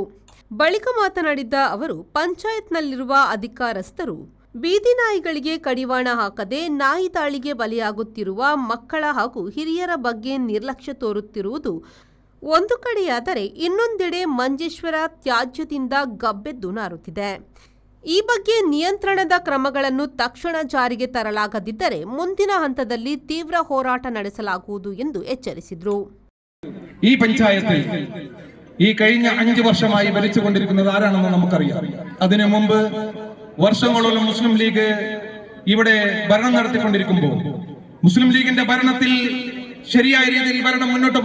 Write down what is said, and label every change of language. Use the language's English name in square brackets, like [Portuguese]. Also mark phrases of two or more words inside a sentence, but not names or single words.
[Kannada] ಬಳಿಕ ಮಾತನಾಡಿದ ಅವರು, ಪಂಚಾಯತ್ನಲ್ಲಿರುವ ಅಧಿಕಾರಸ್ಥರು ಬೀದಿ ನಾಯಿಗಳಿಗೆ ಕಡಿವಾಣ ಹಾಕದೆ ನಾಯಿ ದಾಳಿಗೆ ಬಲಿಯಾಗುತ್ತಿರುವ ಮಕ್ಕಳ ಹಾಗೂ ಹಿರಿಯರ ಬಗ್ಗೆ ನಿರ್ಲಕ್ಷ್ಯ ತೋರುತ್ತಿರುವುದು ಒಂದು ಕಡೆಯಾದರೆ, ಇನ್ನೊಂದೆಡೆ ಮಂಜೇಶ್ವರ ತ್ಯಾಜ್ಯದಿಂದ ಗಬ್ಬೆದ್ದು ನಾರುತ್ತಿದೆ. ಈ ಬಗ್ಗೆ ನಿಯಂತ್ರಣದ ಕ್ರಮಗಳನ್ನು ತಕ್ಷಣ ಜಾರಿಗೆ ತರಲಾಗದಿದ್ದರೆ ಮುಂದಿನ ಹಂತದಲ್ಲಿ ತೀವ್ರ ಹೋರಾಟ ನಡೆಸಲಾಗುವುದು ಎಂದು ಎಚ್ಚರಿಸಿದರು. [Malayalam] ഈ പഞ്ചായത്തിൽ ഈ കഴിഞ്ഞ 5 വർഷമായി ഭരിച്ചുകൊണ്ടിരിക്കുന്നത് ആരാണെന്ന് നമുക്കറിയാം. അതിനു മുമ്പ് വർഷങ്ങളോളം മുസ്ലിം ലീഗ് ഇവിടെ ഭരണം നടത്തിക്കൊണ്ടിരിക്കുമ്പോൾ മുസ്ലിം ലീഗിന്റെ ഭരണത്തിൽ ശരിയായ രീതിയിൽ ഭരണം മുന്നോട്ട്